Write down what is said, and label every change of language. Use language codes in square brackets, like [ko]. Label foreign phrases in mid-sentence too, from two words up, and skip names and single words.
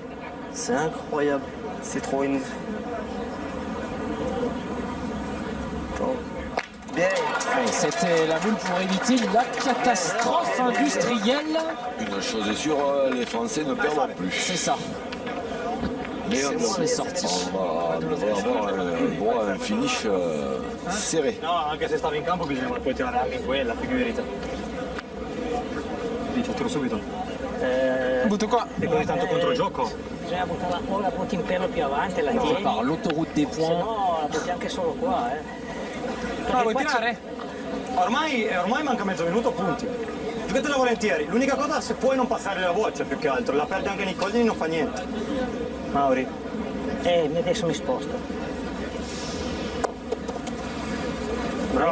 [fr] C'est incroyable. C'est trop énorme. Bien. C'était la boule pour éviter la catastrophe industrielle. Une chose est sûre, les Français ne perdront plus. C'est ça. Mais on sorti. devrait avoir un finish serré. [it] No, anche se stavi in campo bisogna poi tirare anche quella, figurati. Dice, tiro subito. Butto qua. E così tanto contro il gioco. Bisogna buttarla, o la butti in pelo più avanti, la tieni. [fr] Par l'autoroute des points. [it] No, la butti anche solo qua, Ah, vuoi tirare? Ormai manca mezzo minuto, punti. Giocatela volentieri. L'unica cosa, se puoi non passare la voce più che altro. La perdi anche Niccolini, non fa niente. Mauri. Adesso mi sposto. Bravo,